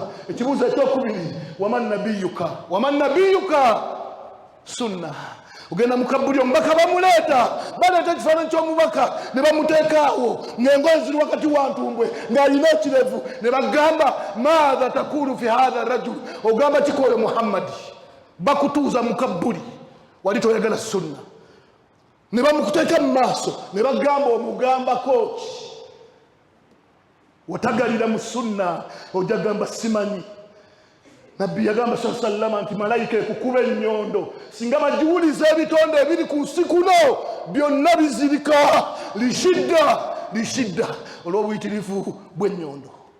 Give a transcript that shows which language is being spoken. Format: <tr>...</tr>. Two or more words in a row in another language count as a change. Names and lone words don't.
<lg>Ekibuuzo ekyokubiri</lg> <ar>ومن نبيك</ar> <lg>sunna. Ugenda mukabbuli omubaka baleeta ekifaananyi ky'omubaka ne bamuteekaawo ng'engoye ziri wakati wa ntumbwe ng'alina ekirevu ne bagamba</lg> <ar>ماذا تقول في هذا الرجل,</ar> <lg>ogamba kikole Muhammadi. Bakutuuza mukabbuli wali toyagala sunna, ne bamukuteeka mu maaso ne bagamba omugambako ki? Watagalira mu sunna ojja gamba simanyi. Nabbi yagamba sallallahu nti malayika ekukuba ennyondo singa bagiwuliza ebitonde ebiri ku nsi kuno byonna bizirika lishidda olw'obuyitirivu bw'ennyondo.</lg>